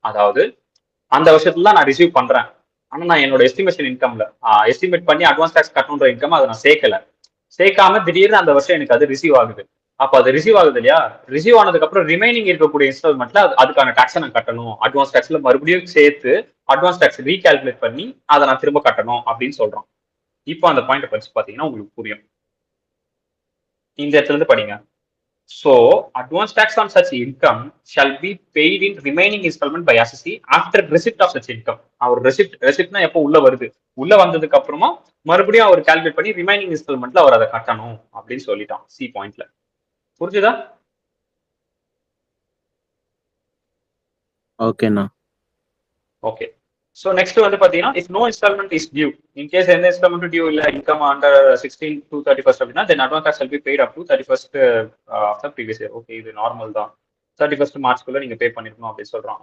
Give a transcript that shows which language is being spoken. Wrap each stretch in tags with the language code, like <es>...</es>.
<ta>அதாவது அந்த வருஷத்துல நான் ரிசீவ் பண்றேன், ஆனா நான் என்னோட எஸ்டிமேஷன் இன்கம்ல எஸ்டிமேட் பண்ணி அட்வான்ஸ் டாக்ஸ் கட்டணுன்ற இன்கம் அதை நான் சேர்க்காம திடீர்னு அந்த வருஷம் எனக்கு அது ரிசீவ் ஆகுது. அப்ப அது ரிசீவ் ஆகுது இல்லையா? ரிசீவ் ஆனதுக்கு அப்புறம் ரிமைனிங் இருக்கக்கூடிய இன்ஸ்டால்மெண்ட்ல அதுக்கான டாக்ஸை நான் கட்டணும். அட்வான்ஸ் டாக்ஸ்ல மறுபடியும் சேர்த்து அட்வான்ஸ் டாக்ஸ் ரீகால்குலேட் பண்ணி அதை நான் திரும்ப கட்டணும் அப்படின்னு சொல்றோம். இப்போ அந்த பாயிண்ட் படிச்சு பாத்தீங்கன்னா உங்களுக்கு புரியும். இந்த இடத்துல இருந்து படிங்க.</ta> <en>So, advance tax on such income shall be paid in remaining installment by assessee after receipt of such income.</en> <ta>அவர் ரெசிப்ட்னா எப்போ உள்ள வருது, உள்ள வந்ததுக்கு அப்புறமா மறுபடியும் அவர் கால்குலேட் பண்ணி ரிமைனிங் இன்ஸ்டால்மெண்ட்ல அவர் அதை கட்டணும் அப்படின்னு சொல்லிட்டான் சி பாயிண்ட்ல. புரிஞ்சுதா? ஓகேண்ணா. ஓகே.</ta> <en>So next</en> <ta>வந்து பாத்தீங்கன்னா,</ta> <en>if no installment is due, in case</en> <ta>எந்த</ta> <en>installment due</en> <ta>இல்ல,</ta> <en>income under 16 to 31st</en> <ta>அப்படின்னா,</ta> <en>then advance tax will be paid up to 31st of the previous year.</en> <ta>Okay, இது normal தான். 31st மார்ச்க்குள்ள நீங்க பே பண்ணிருக்கணும் அப்படின்னு சொல்றோம்.</ta>